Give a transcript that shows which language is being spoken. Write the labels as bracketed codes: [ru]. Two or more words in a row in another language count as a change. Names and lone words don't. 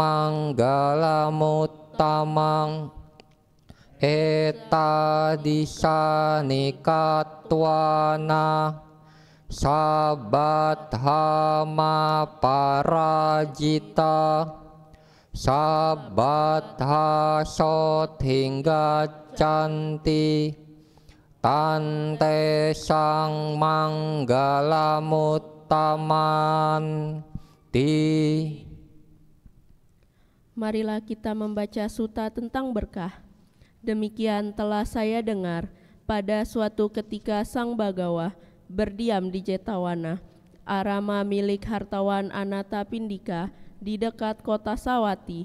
[pi] manggalamuttamang eta disanikatwana sabbadhama parajita sabbadha sothingga canti tante sang manggalamuttamman ti. [id] Marilah kita membaca suta tentang berkah. Demikian telah saya dengar pada suatu ketika Sang Bagawa berdiam di Jetawana, arama milik hartawan Anatapindika di dekat kota Sawati.